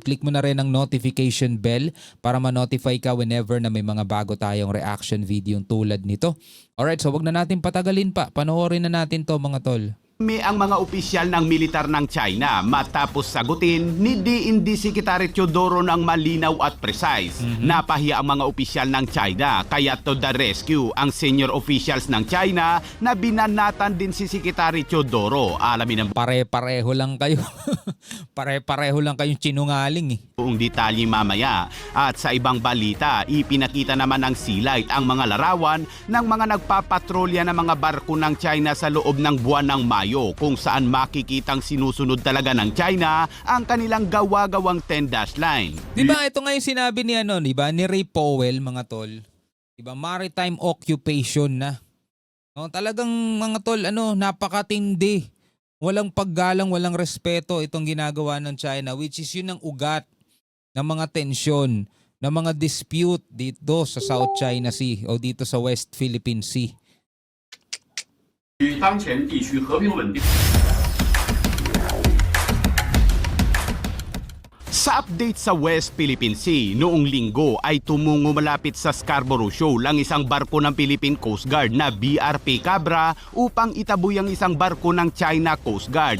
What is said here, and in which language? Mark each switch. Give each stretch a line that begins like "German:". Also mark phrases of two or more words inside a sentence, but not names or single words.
Filipino: Click mo na rin ang
English: notification bell
Filipino: para ma-notify ka whenever na may mga bago tayong
English: reaction video
Filipino: tulad nito.
English: Alright, so
Filipino: wag na natin patagalin pa. Panoorin na natin to mga tol. May ang mga opisyal ng militar ng China matapos sagutin ni DND Secretary Teodoro ng malinaw at precise. Napahiya ang mga opisyal ng China kaya
English: to the rescue
Filipino: ang
English: senior officials
Filipino: ng China na binanatan din si Secretary Teodoro. Alamin ang Pare-pareho lang kayo. Pare-pareho lang kayong sinungaling eh. buong detalye mamaya. At sa ibang balita, ipinakita naman ng Sealight ang mga larawan ng mga nagpapatrolya ng mga barko ng China sa loob ng buwan ng Mayo kung saan makikitang sinusunod talaga ng China ang kanilang gawa-gawang 10-dash line. Di ba ito nga yung sinabi ni di ba, ni Ray Powell mga tol. Di ba,
English: maritime occupation
Filipino: na. No, talagang mga tol, napakatindi. Walang paggalang, walang respeto itong ginagawa ng China,
English: which is
Filipino: yun ang ugat ng mga tensyon, ng mga dispute dito sa South China Sea o dito sa West Philippine Sea.
Chinese: 与当前地区和平稳定。
Filipino: Sa update sa West Philippine Sea, noong linggo ay tumungo malapit sa Scarborough Shoal ang isang barko ng Philippine Coast Guard na BRP Cabra upang itaboy ang isang barko ng China Coast Guard.